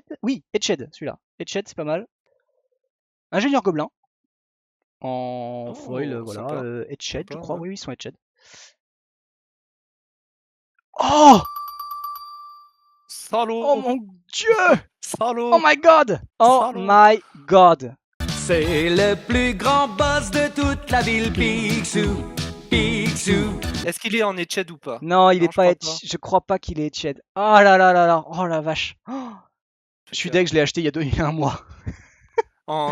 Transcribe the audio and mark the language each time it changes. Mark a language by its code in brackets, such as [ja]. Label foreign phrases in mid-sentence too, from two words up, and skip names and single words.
[fr] Oui, Etched, celui-là. Etched, c'est pas mal. Ingénieur gobelin. En foil, voilà. Sympa. Etched, je Sympa, crois. ouais. Oui, ils sont Etched. Oh! Salaud! Oh mon dieu! Salaud! [en] Oh my god! Oh [fr] Salaud. [en] my god! [fr] C'est le plus grand boss de toute la ville, Picsou. Picsou. Est-ce qu'il est en Etched ou pas? Non, il est je pas crois Etched. Je crois pas qu'il est Etched. Oh là là là là! Oh la vache! Oh, je suis deg, je l'ai acheté il y a un mois. En